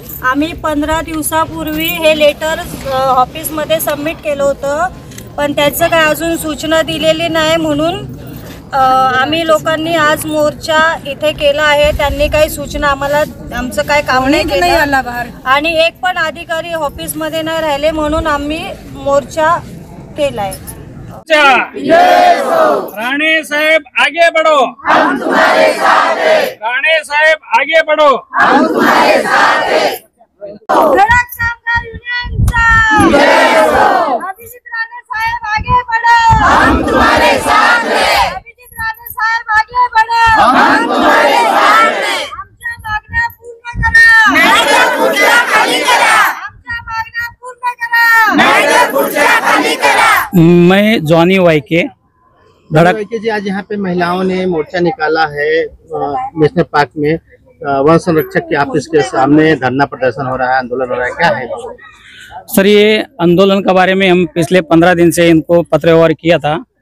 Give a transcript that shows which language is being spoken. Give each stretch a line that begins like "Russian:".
Marathi: आम्ही 15 दिवसापूर्वी हे लेटर ऑफिस मध्ये सबमिट केलं होतं, पण त्याचं काय अजून सूचना दिलेली नाही, म्हणून आम्ही लोकांनी आज मोर्चा इथे केला आहे। त्यांनी काही सूचना आम्हाला, आमचं काय काम नाही केलं आणि एक पण अधिकारी ऑफिस मध्ये नाही राहिले, म्हणून आम्ही मोर्चा केलाय।
Hindi: राणे साहेब आगे बढ़ो, हम तुम्हारे साथ हैं। राणे साहेब आगे बढ़ो, हम तुम्हारे साथ हैं।
Marathi: धडक कामगार युनियनचा
Hindi: अभिजित राणे साहेब आगे बढ़ो, हम तुम्हारे साथ हैं। अभिजित राणे साहेब आगे बढ़ो, हम तुम्हारे साथ हैं।
Marathi: आमच्या मागण्या पूर्ण करा नाहीतर खुर्च्या खाली करा आमच्या मागण्या पूर्ण करा नाहीतर खुर्च्या खाली करा।
Hindi: मैं जॉनी वाइके धड़क जी, आज यहाँ पे महिलाओं ने मोर्चा निकाला है नेशनल पार्क में, वन संरक्षक के ऑफिस के सामने धरना प्रदर्शन हो रहा है, आंदोलन हो रहा है, क्या है? सर, ये आंदोलन के बारे में हम पिछले 15 दिन से इनको पत्र व्यवहार किया था।